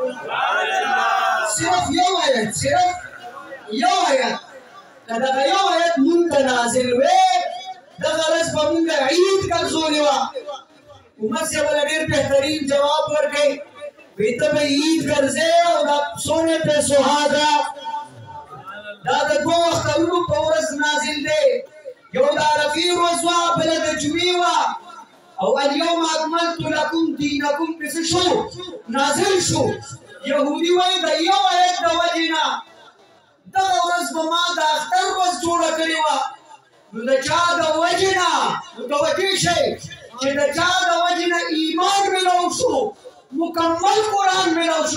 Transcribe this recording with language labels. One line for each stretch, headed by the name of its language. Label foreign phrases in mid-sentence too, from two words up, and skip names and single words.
Pashto: صرف یو آیت که دغه یو آیت مونږ ته نازل وی دغه ورځ به مونږ عید ګرځولې وه. عمر صاحب له ډېر بهترین جواب ورکړی وی ته به عید ګرځې او دا
Urdu: سونے پہ سهاگا
Pashto: دا د دوه اخترونو په ورځ نازل دی. یو د عرفې ورځ وه بله د جمعې وه او
Arabic: اليوم اکملت لکم دینکم
Pashto: پسې شو نازل شو. یهودي وایي د یو آیت د وجې نه دغه ورځ به ما د اختر ورځ جوړه کړې وه. نو د چا د وجې نه متوجه شئ چې د چا د وجې نه ایمان ملو شو مکمل قرآن ملو شو.